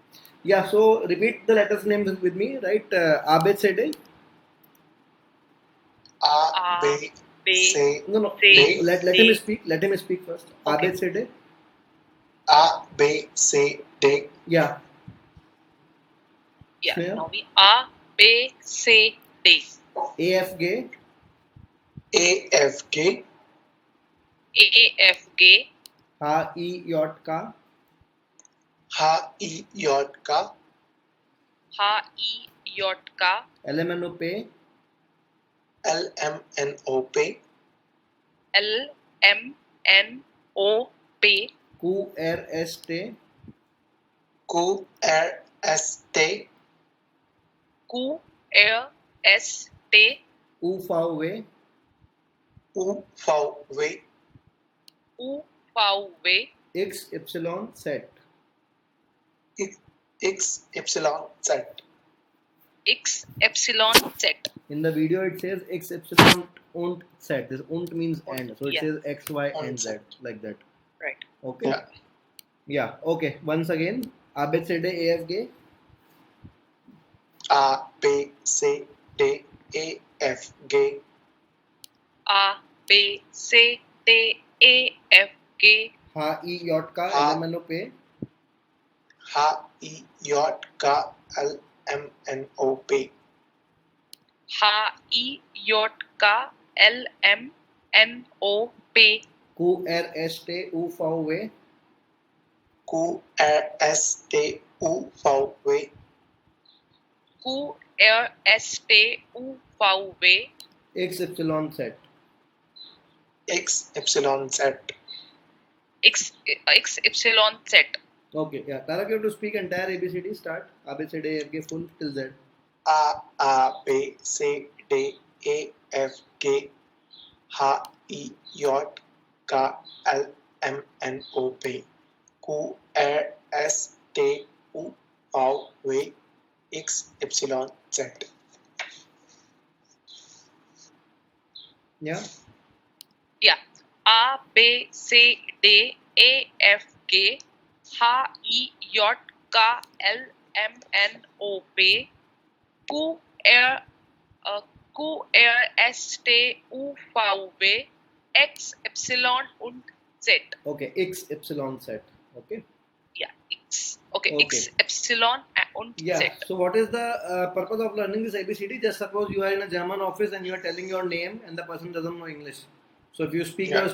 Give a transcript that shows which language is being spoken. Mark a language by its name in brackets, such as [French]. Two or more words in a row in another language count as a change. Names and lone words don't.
[English] Yeah, so repeat the letters names with me, right? ABCD. A, B, C, No. D. Let him speak. Let him speak first. Okay. ABCD. A, B, C, D. Yeah. Yeah. Sneha. Now we A, B, C, D. AFG. A, F, G. A, F, G. HIJK. H, I, J, K. H, I, J, K. LMNOP. L, M, N, O, P. L, M, N, O, P. QRST. Q, R, S, T. Q, R, S, T. UVW. U, V, W. U, V, W. XYZ. X, Y, Z. X, epsilon, Z. In the video, it says XY und Z. This und means and. So it Yeah. says X, Y, and Und Z. Z. Like that. Right. Okay. Yeah. Yeah. Okay. Once again. ABCD AFG. A, B, C, D, E, F, G. A, B, C, D, E, F, G. HIJK. Ha. LMNOP. H, I, J, K. L, M, N, O, P. H, I, J, K. L, M, N, O, P. QRST UVW. Q, R, S, T, U, V, W. Q, R, S, T, U, V, W. XYZ. X, Y, Z. X, epsilon, Z. Okay. Yeah. Tarak, you have to speak entire ABCD. Start. ABCD AFG full till Z. A, B, C, D, E, F, G. H, I, J, K, L, M, N, O, P. Q, R, S, T, U, V, W. X, Y, Z. Yeah. Yeah. A, B, C, D, E, F, G. H, I, J, K, L, M, N, O, P. Q, R, Q, R, S, T, U, V, W. X, epsilon, und Z. Okay. XYZ. Okay. Yeah, X. Okay, Okay. X, epsilon, und Yeah. Z. So what is the purpose of learning this ABCD? Just suppose you are in a German office and you are telling your name and the person doesn't know English. So if you speak Yeah.